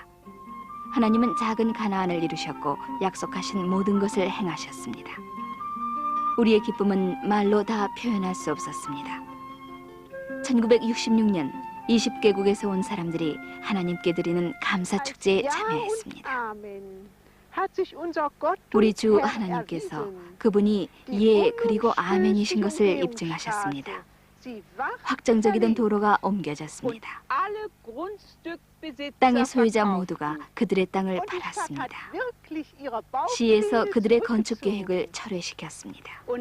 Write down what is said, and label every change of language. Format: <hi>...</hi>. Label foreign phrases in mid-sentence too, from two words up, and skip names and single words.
<ko>하나님은 작은 가나안을 이루셨고 약속하신 모든 것을 행하셨습니다. 우리의 기쁨은 말로 다 표현할 수 없었습니다. 1966년 20개국에서 온 사람들이 하나님께 드리는 감사 축제에 참여했습니다.</ko> <de>Amen. Hat sich unser Gott</de> <ko>우리</ko> <de>und</de> <ko>주</ko> <de>Herr</de> <ko>하나님께서</ko> <de>erwiesen.</de> <ko>그분이 예 그리고 아멘이신 것을 입증하셨습니다. 확정적이던 도로가 옮겨졌습니다. 땅의 소유자 모두가 그들의 땅을 팔았습니다. 시에서 그들의 건축 계획을 철회시켰습니다.</ko>